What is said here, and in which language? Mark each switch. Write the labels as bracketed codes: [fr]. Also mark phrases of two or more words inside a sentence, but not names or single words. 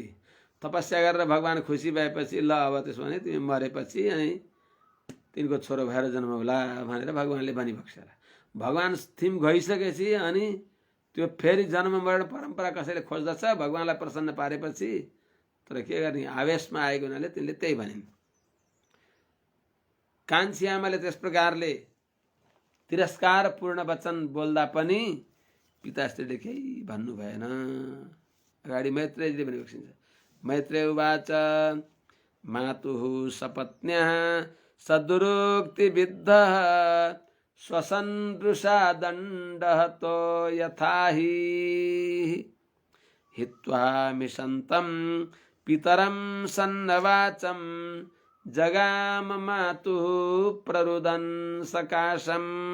[ne] तपस्या गरेर भगवान खुसी भएपछि ल अब त्यसो भने तिमी मरेपछि अनि तिनको छोरो भएर जन्म होला भनेर भगवानले भनिबक्सेर भगवान थिम गइसकेपछि अनि त्यो फेरि जन्म मरण परम्परा कसैले खोज्दछ भगवानलाई प्रसन्न पारेपछि। तर के गर्ने, आवेशमा आएको हुनाले तिनले त्यही भनिन्। कान्छी आमाले त्यस प्रकारले तिरस्कारपूर्ण वचन बोल्दा पनि पिताश्रीले केही भन्नु भएन। अगाडि मैत्रेयीले भनिबक्सिन्छ। [sa] मैत्रेय उवाच मातुः सपत्न्यः सदुरुक्तिविद्धः स्वसन्दृशा दण्डहतो यथा हि हित्वा मिषन्तं पितरं सन्नवाचं जगाम मातुः प्ररुदन् सकाशम्।